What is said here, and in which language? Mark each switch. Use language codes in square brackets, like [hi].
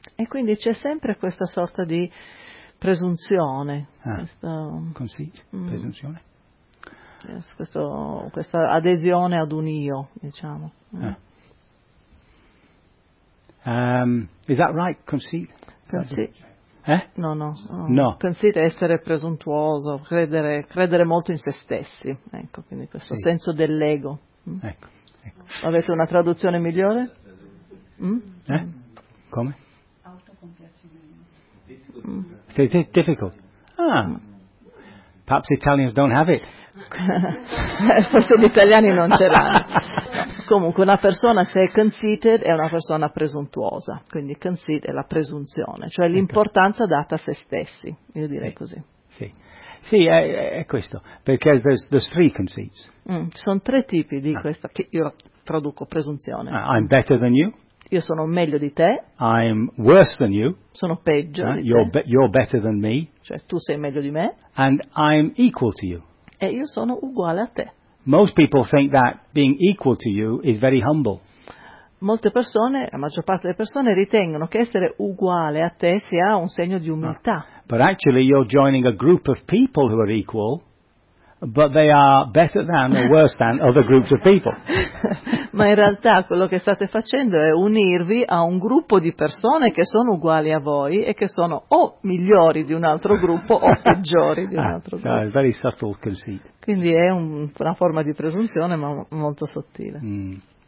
[it] E quindi c'è sempre questa sorta di presunzione. Presunzione. Yes, questa adesione ad un io, diciamo. [en] Is that right, conceit? [it] Conceit è essere presuntuoso, credere molto in se stessi. Ecco, quindi questo sì. Senso dell'ego. Ecco. Avete una traduzione migliore? Come? Autocompiacimento. [en] Is it difficult? Perhaps Italians don't have it. [it] Forse gli italiani non ce l'hanno. Comunque, una persona, se è conceited, è una persona presuntuosa. Quindi conceit è la presunzione, cioè l'importanza data a se stessi, io direi così. Sì. Sì, è questo, perché [en] there's three conceits. [it] Ci sono tre tipi di questa, che io traduco presunzione. [en] I'm better than you. [it] Io sono meglio di te. [en] I'm worse than you. [it] Sono peggio di te. [en] You're better than me. [it] Cioè, tu sei meglio di me. [en] And I'm equal to you. [it] E io sono uguale a te. [en] Most people think that being equal to you is very humble. [it] Molte persone, la maggior parte delle persone, ritengono che essere uguale a te sia un segno di umiltà. [en] But actually you're joining a group of people who are equal, but they are better than or worse than other groups of people. [it] Ma in realtà quello che state facendo è unirvi a un gruppo di persone che sono uguali a voi e che sono o migliori di un altro gruppo o peggiori di un altro gruppo. [en] So, very subtle conceit. [it] Quindi è una forma di presunzione, ma molto sottile.